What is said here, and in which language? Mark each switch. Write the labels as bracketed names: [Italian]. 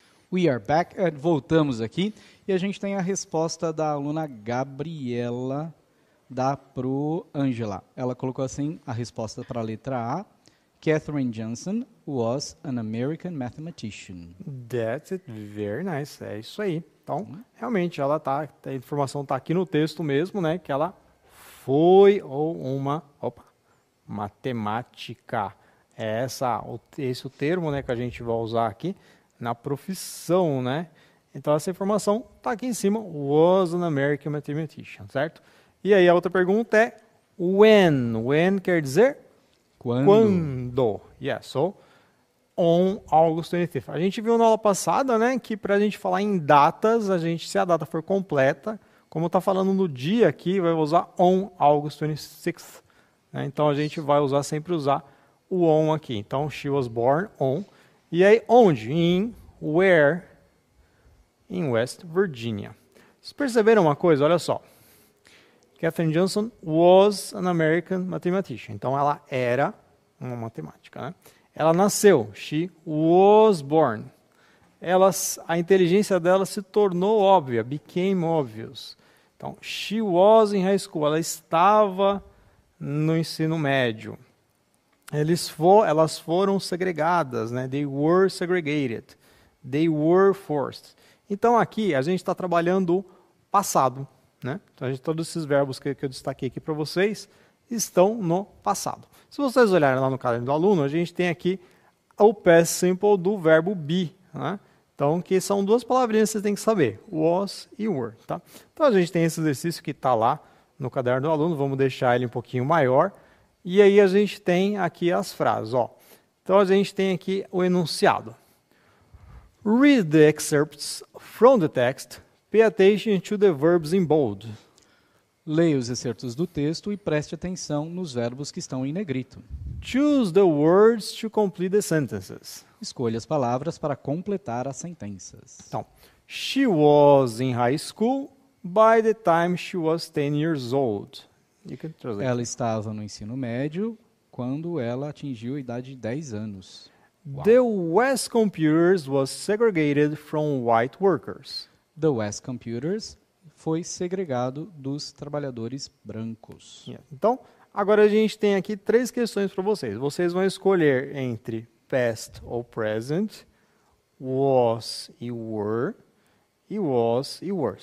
[English] We are back. [Portuguese] Voltamos aqui e a gente tem a resposta da aluna Gabriela da Pro Angela. Ela colocou assim a resposta para a letra A. [English] Katherine Johnson was an American mathematician. That's it. Very nice. [Portuguese] É isso aí. Então, realmente, ela a informação está aqui no texto mesmo, né? Que ela foi uma matemática. É esse o termo, né, que a gente vai usar aqui na profissão, né? Então, essa informação está aqui em cima. [English] Was an American mathematician, [Portuguese] certo? E aí, a outra pergunta é when. When quer dizer? Quando. [English] Yeah, so, on August 25th. [Portuguese] A gente viu na aula passada, né, que para a gente falar em datas, se a data for completa, como está falando no dia aqui, vai usar on August 26th. Né? Então, a gente vai sempre usar o on aqui. [English] Então, she was born on. [Portuguese] E aí, onde? [English] Where? In West Virginia. [Portuguese] Vocês perceberam uma coisa? Olha só. [English] Katherine Johnson was an American mathematician. [Portuguese] Então, ela era uma matemática, né? Ela nasceu. [English] She was born. [Portuguese] A inteligência dela se tornou óbvia. [English] Became obvious. Então, she was in high school. [Portuguese] Ela estava no ensino médio. Elas foram segregadas, né? [English] They were segregated. They were forced. [Portuguese] Então, aqui, a gente está trabalhando o passado, né? Então, todos esses verbos que eu destaquei aqui para vocês estão no passado. Se vocês olharem lá no caderno do aluno, a gente tem aqui o past simple do verbo be, né? Então, que são duas palavrinhas que vocês têm que saber, was e were, tá? Então, a gente tem esse exercício que está lá no caderno do aluno, vamos deixar ele um pouquinho maior. E aí a gente tem aqui as frases. Ó. Então a gente tem aqui o enunciado. [English] Read the excerpts from the text. Pay attention to the verbs in bold. [Portuguese] Leia os excertos do texto e preste atenção nos verbos que estão em negrito. [English] Choose the words to complete the sentences. [Portuguese] Escolha as palavras para completar as sentenças. [English] Então, she was in high school by the time she was 10 years old. [Portuguese] Ela estava no ensino médio quando ela atingiu a idade de 10 anos. [English] Wow. The West Computers was segregated from white workers. [Portuguese] The West Computers foi segregado dos trabalhadores brancos. [English] Yeah. [Portuguese] Então, Agora a gente tem aqui 3 questões para vocês. Vocês vão escolher entre past ou present, was e were, e was e were.